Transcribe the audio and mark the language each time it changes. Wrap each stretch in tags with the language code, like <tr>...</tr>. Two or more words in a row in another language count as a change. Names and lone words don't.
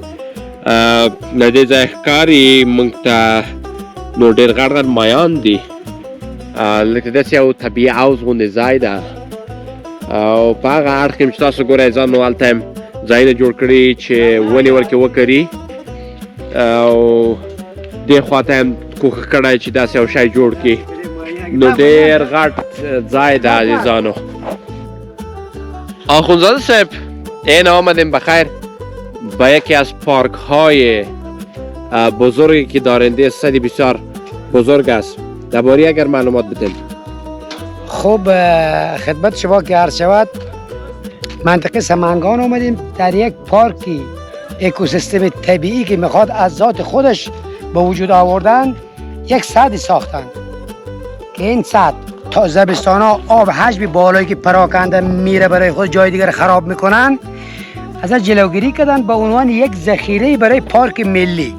<ps>له دې ځایه ښکاري موږ ته نو ډېر غټ غټ مایان دي لکه داسې یو طبیعي حوض غوندې ځای ده او په هغه اړخ کې چې تاسو ګورئ ځانو هلته هم ځایونه جوړ کړي چې ونې ورکې وکري او دې خواته هم کوښښ کړی چې داسې یو شی جوړ کړي نو ډېر غټ ځای ده عزیزانو.</ps> <fa>آخوندزاده صاحب این آمدیم بخیر به یکی از پارک های بزرگی که دارنده سدی بسیار بزرگ است درباره اگر معلومات بدین. خب خدمت شما که عرض شود منطقه سمنگان آمدیم در یک پارکی اکوسیستم طبیعی که میخواد از ذات خودش به وجود آوردن یک سد ساختن که این سد تا زمستان ها آب حجم بالایی که پراکنده میره برای خود جای دیگر خراب میکنن ازش جلوگیری کردن به عنوان یک ذخیره برای پارک ملی.</fa>